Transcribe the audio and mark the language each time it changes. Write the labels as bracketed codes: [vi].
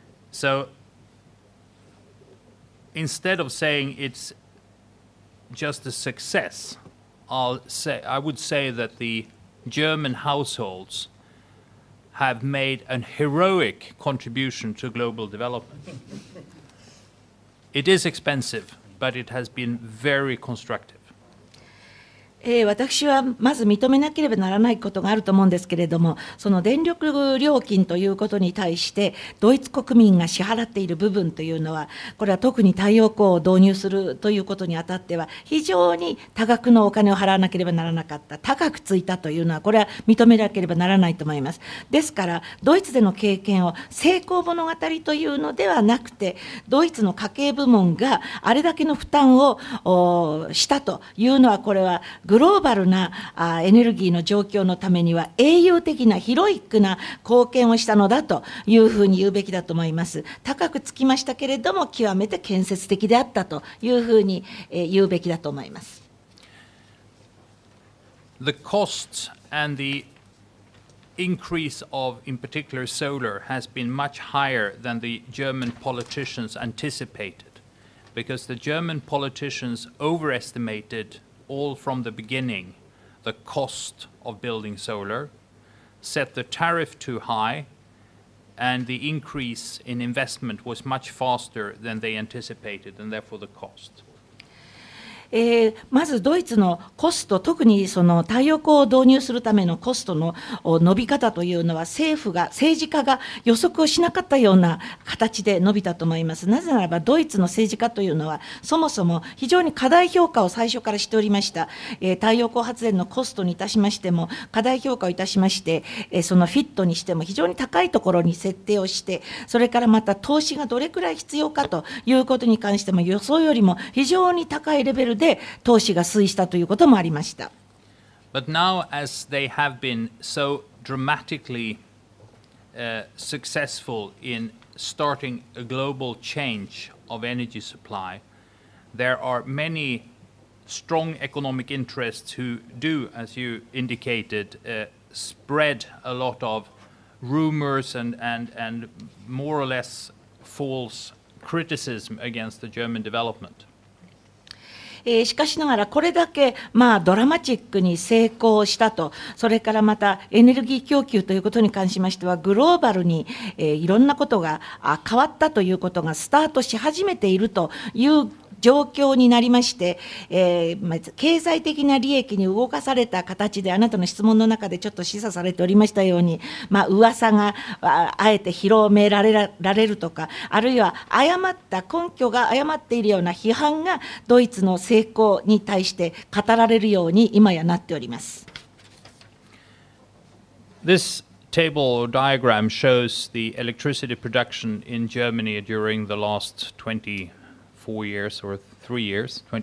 [en] So instead of saying it's just a success, I would say that the German households have made an heroic contribution to global development. It is expensive, but it has been very constructive. [ja] 私はまず認めなければならないことがあると思うんですけれども、その電力料金ということに対してドイツ国民が支払っている部分というのは、これは特に太陽光を導入するということにあたっては非常に多額のお金を払わなければならなかった、高くついたというのは、これは認めなければならないと思います。ですからドイツでの経験を成功物語というのではなくて、ドイツの家計部門があれだけの負担をしたというのは、これはグローバルなエネルギーの状況のためには英雄的なヒロイックな貢献をしたのだというふうに言うべきだと思います。高くつきましたけれども、極めて建設的であったというふうに言うべきだと思います。 [en] The costs and the increase of, in particular, solar has been much higher than the German politicians anticipated, because the German politicians overestimated all from the beginning the cost of building solar, set the tariff too high, and the increase in investment was much faster than they anticipated, and therefore the cost. [ja] まずドイツのコスト、特にその太陽光を導入するためのコストの伸び方というのは、政治家が予測をしなかったような形で伸びたと思います。なぜならば、ドイツの政治家というのは、そもそも非常に過大評価を最初からしておりました。太陽光発電のコストにいたしましても、過大評価をいたしまして、そのフィットにしても非常に高いところに設定をして、それからまた投資がどれくらい必要かということに関しても、予想よりも非常に高いレベルで投資が推移したということもありました。 [en] But now, as they have been so dramatically successful in starting a global change of energy supply, there are many strong economic interests who do, as you indicated, spread a lot of rumors and more or less false criticism against the German development. [ja] しかしながら、これだけドラマチックに成功したと、それからまたエネルギー供給ということに関しましては、グローバルにいろんなことが変わったということがスタートし始めているという状況になりまして、経済的な利益に動かされた形で、あなたの質問の中でちょっと示唆されておりましたように、噂があえて広められるとか、あるいは根拠が誤っているような批判がドイツの成功に対して語られるように今やなっております。 [en] This table or diagram shows the electricity production in Germany during the last 24 years or 23 years.